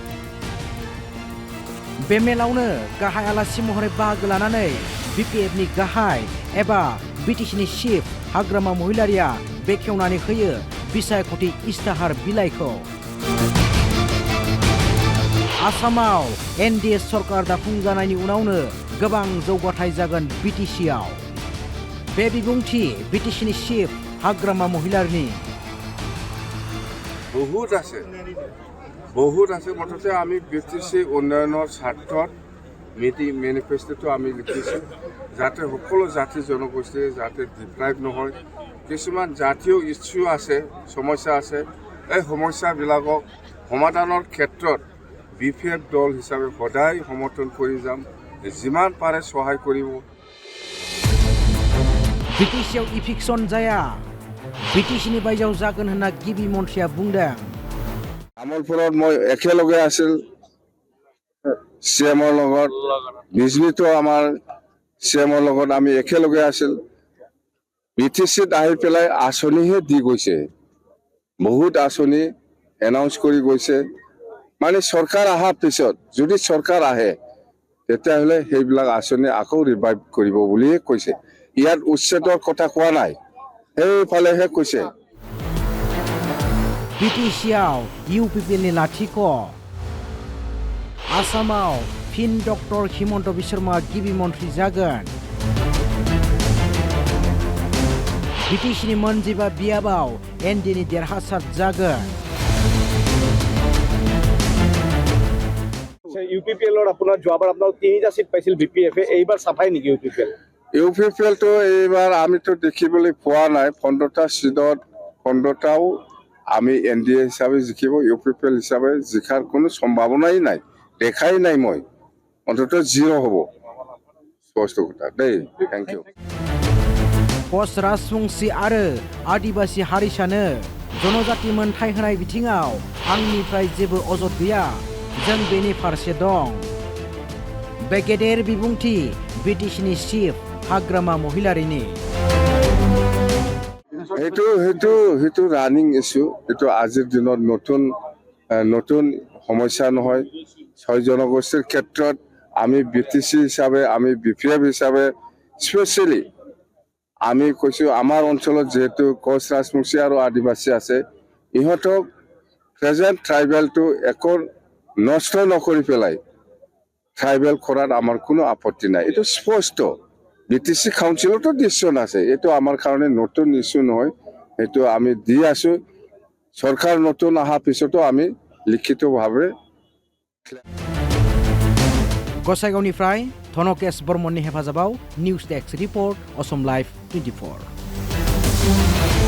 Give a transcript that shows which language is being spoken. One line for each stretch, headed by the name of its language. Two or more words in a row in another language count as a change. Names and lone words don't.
Bodo: बे मेलावनो गाहाय आलासि महरै बाहागो लानानै BPFनि गाहाय एबा BTCनि चिफ हाग्रामा महिलारिया बेखेवनानै होयो बिसायख'थि इस्ताहार बिलाइखौ आसामाव NDA सरकार दाफुंजानायनि उनावनो गोबां जौगाथाय जागोन BTCआव बे बिबुंथि BTCनि चिफ हाग्रामा महिलारिनि
Assamese: বহুত আছে মুঠতে আমি BTC উন্নয়নৰ স্বাৰ্থত মেনিফেষ্টোটো আমি লিখিছোঁ যাতে সকলো জাতি জনগোষ্ঠী যাতে ডিপ্ৰাইভ নহয় কিছুমান জাতীয় ইছ্যু আছে সমস্যা আছে এই সমস্যাবিলাকক সমাধানৰ ক্ষেত্ৰত BPF দল হিচাপে সদায় সমৰ্থন কৰি যাম যিমান পাৰে সহায় কৰিব
Bodo: BTCआव इफिक्सन जाया BTCनि बायजोआव जागोन होनना गिबि मन्थ्रिया बुंदों
Assamese: तामुलपुৰত মই একেলগে আছিল CMৰ লগত বিজলীতো আমাৰ CMৰ লগত আমি একেলগে আছিল BTCত আহি পেলাই আঁচনিহে দি গৈছে বহুত আঁচনি এনাউন্স কৰি গৈছে মানে চৰকাৰ অহাৰ পিছত যদি চৰকাৰ আহে তেতিয়াহ'লে সেইবিলাক আঁচনি আকৌ ৰিভাইভ কৰিব বুলি কৈছে ইয়াত উচ্ছেদৰ কথা কোৱা নাই সেইফালেহে কৈছে
Bodo: BTCआव UPPLनि लाथिख' आसामाव फिन डक्टर हिमन्त बिश्वरमा गिबि मन्थ्रि जागोन BTCनि मोनजिबा बियाबाव NDAनि देरहासार जागोन
Assamese: UPPLৰ আপোনাৰ যোৱাবাৰ আপোনাৰ 3টা সিট পাইছিল BPF এইবাৰ সাফাই নেকি UPPL তো এইবাৰ আমিতো দেখিবলৈ পোৱা নাই 15টা সিটত 15টাও আমি NDA হিচাপে জিকিব UPPL হিচাপে জিকাৰ কোনো সম্ভাৱনাই নাই দেখাই নাই মই অন্তত 0 হ'ব স্পষ্ট কথা দেই
English: thank you
Bodo: कच राजबंसि आरो आदिबासि हारिसानो जनजाति मोनथाय होनाय बिथिङाव आंनिफ्राय जेबो अजद गैया जों बेनि फारसे दं बे गेदेर बिबुंथि BTCनि चिफ हाग्रामा महिलारिनि
Assamese: हेतु रानिং इश्यू एतो আজিৰ দিনত নতুন সমস্যা নহয় ছয় জনগোষ্ঠীৰ ক্ষেত্ৰত আমি BTC হিচাপে আমি BPF হিচাপে স্পেশালি আমি কৈছো আমাৰ অঞ্চলত যেহেতু কচ ৰাজবংশী আৰু আদিবাসী আছে ইহঁতক প্ৰেজেন্ট ট্ৰাইবেলটো একো নষ্ট নকৰি পেলাই ট্ৰাইবেল কৰাত আমাৰ কোনো আপত্তি নাই এটো স্পষ্ট BTC কাউন্সিলতো ডিসিশন আছে এটো আমাৰ কাৰণে নতুন ইস্যু নহয় এটো আমি দি আছো সরকার নতুন আহা পিছতো আমি লিখিতভাৱে
Bodo: गसाइगावनिफ्राय धनकेश बर्मननि हेफाजाबाव निउज डेस्क रिपर्ट असम लाइभ 24